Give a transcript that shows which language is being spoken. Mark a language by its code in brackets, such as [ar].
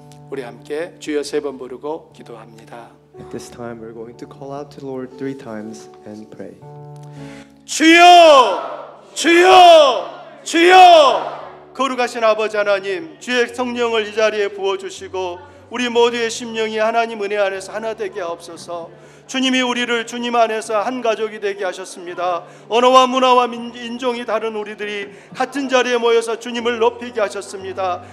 [ko] 우리 함께 주여 세 번 부르고 기도합니다. [en] At this time, we're going to call out to the Lord 3 times and pray. [ko] 주여! 주여! 주여! 거룩하신 아버지 하나님, 주의 성령을 이 자리에 부어주시고 우리 모두의 심령이 하나님 은혜 안에서 하나 되게 하옵소서. 주님이 우리를 주님 안에서 한 가족이 되게 하셨습니다. 언어와 문화와 인종이 다른 우리들이 같은 자리에 모여서 주님을 높이게 하셨습니다.